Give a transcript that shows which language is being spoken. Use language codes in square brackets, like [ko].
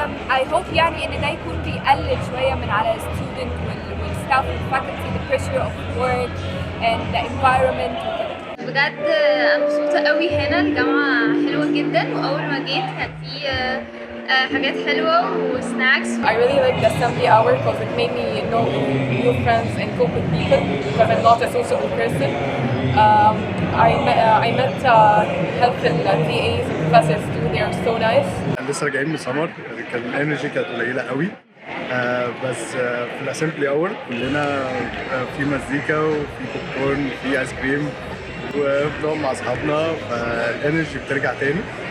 [en] I hope [ar] يعني ان ده يكون بيقلل شوية من على الستودنت والستاف والفاكولتي [en] the pressure of work and the environment [ar] وكده. بجد انا مبسوطه قوي هنا, الجامعه حلوه جدا, واول ما جيت كان في حاجات حلوه وسناكس. [en] I really like the assembly hour because it made me know new friends and cope with people because I'm not a sociable person. I met helpful TAs and professors too. They are so nice. [ar] لسه راجعين من سمر, كان الانرجي كانت قليله قوي, بس في الاسمبلي اور كلنا في مزيكا وفي بوب كورن وفي ايس كريم وبنقعد مع اصحابنا, فالانرجي بترجع تاني.